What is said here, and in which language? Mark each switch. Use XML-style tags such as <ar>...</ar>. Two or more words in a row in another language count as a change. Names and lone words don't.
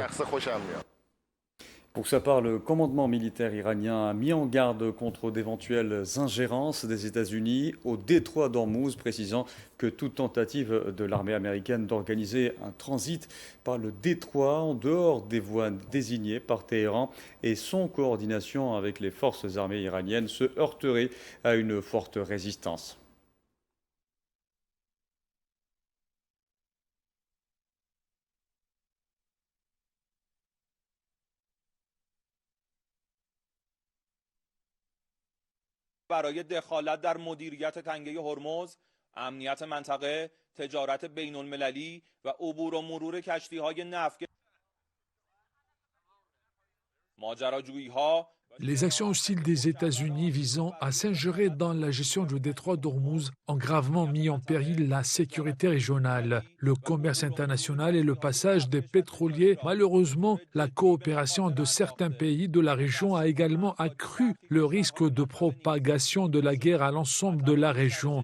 <fr>Pour sa part, le commandement militaire iranien a mis en garde contre d'éventuelles ingérences des États-Unis au détroit d'Ormuz, précisant que toute tentative de l'armée américaine d'organiser un transit par le détroit en dehors des voies désignées par Téhéran et sans coordination avec les forces armées iraniennes se heurterait à une forte résistance.</fr> <fa>برای دخالت در مدیریت تنگه هرمز، امنیت منطقه، تجارت بین المللی و عبور و مرور کشتی‌های نفت. ماجراجویی‌ها</fa> <fr>Les actions hostiles des États-Unis visant à s'ingérer dans la gestion du détroit d'Ormuz ont gravement mis en péril la sécurité régionale, le commerce international et le passage des pétroliers. Malheureusement, la coopération de certains pays de la région a également accru le risque de propagation de la guerre à l'ensemble de la région.</fr>